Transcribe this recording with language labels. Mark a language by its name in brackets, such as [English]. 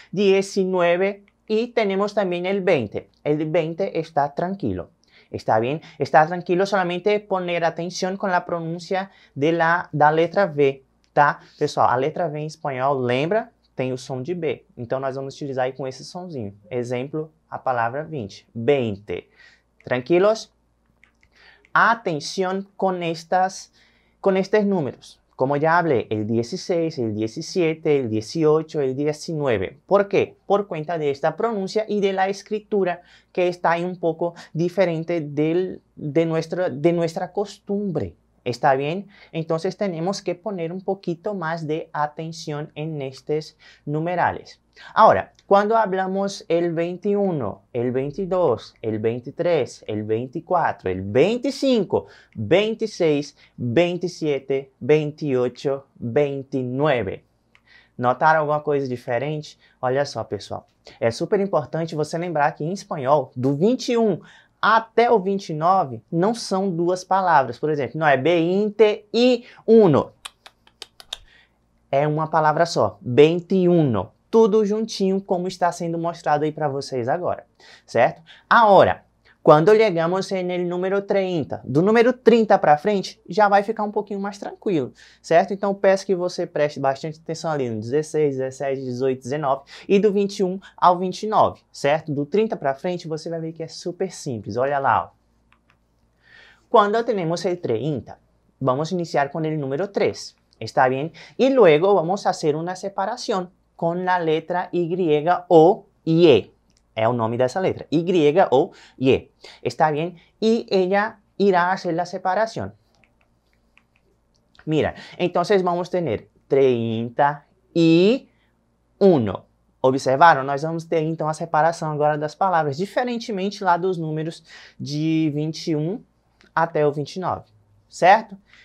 [Portuguese] 19. E temos também o 20. O 20 está tranquilo. [Spanish] ¿Está bien? Está tranquilo, solamente poner atención con la pronuncia da letra V, tá? [Portuguese] Pessoal, a letra V em espanhol, lembra? Tem o som de B. Então, nós vamos utilizar aí com esse sonzinho. Exemplo, a palavra 20. 20. Tranquilos? [Spanish] Atención con estes números. Como ya hablé, el 16, el 17, el 18, el 19. ¿Por qué? Por cuenta de esta pronuncia y de la escritura que está ahí un poco diferente de nuestra costumbre. ¿Está bien? Entonces tenemos que poner un poquito más de atención en estos numerales. Ahora, cuando hablamos el 21, el 22, el 23, el 24, el 25, 26, 27, 28, 29. [Portuguese] Notaram alguma coisa diferente? Olha só, pessoal. É super importante você lembrar que em espanhol, do 21 até o 29, não são duas palavras. Por exemplo, não é 21. É uma palavra só, 21. tudo juntinho como está sendo mostrado aí para vocês agora, certo? Agora, quando chegamos no número 30, do número 30 para frente, já vai ficar um pouquinho mais tranquilo, certo? Então, peço que você preste bastante atenção ali no 16, 17, 18, 19 e do 21 ao 29, certo? Do 30 para frente, você vai ver que é super simples. Olha lá, ó. [Spanish] Quando temos el 30, vamos a iniciar con el número 3, ¿está bien? Y luego vamos a hacer una separación con la letra Y o Y. Es el nombre de esa letra, Y o Y. ¿Está bien? Y ella irá a hacer la separación. Mira, entonces vamos a tener 31. [Portuguese] Observaram? Nós vamos ter então a separação agora das palavras, diferentemente lá dos números de 21 até o 29, certo?